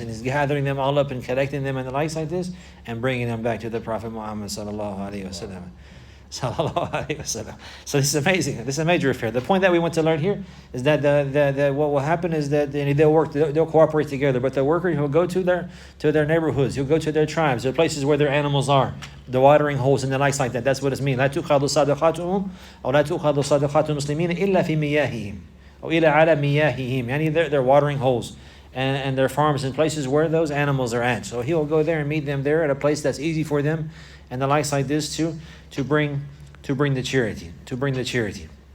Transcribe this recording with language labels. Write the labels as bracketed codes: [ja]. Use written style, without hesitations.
[en] And he's gathering them all up and collecting them and the likes like this and bringing them back to the Prophet Muhammad sallallahu alaihi wasallam. So this is amazing. This is a major affair. The point that we want to learn here is that what will happen is that they'll cooperate together. But the worker, he'll go to their neighborhoods, he'll go to their tribes, their places where their animals are, the watering holes and the likes like that. That's what it means. [ar] لا تؤخذ صدقاتهم أو لا تؤخذ صدقات المسلمين إلا في مياههم أو إلا على مياههم. [en] Their watering holes and their farms and places where those animals are at. So he'll go there and meet them there at a place that's easy for them and the likes like this to bring the charity.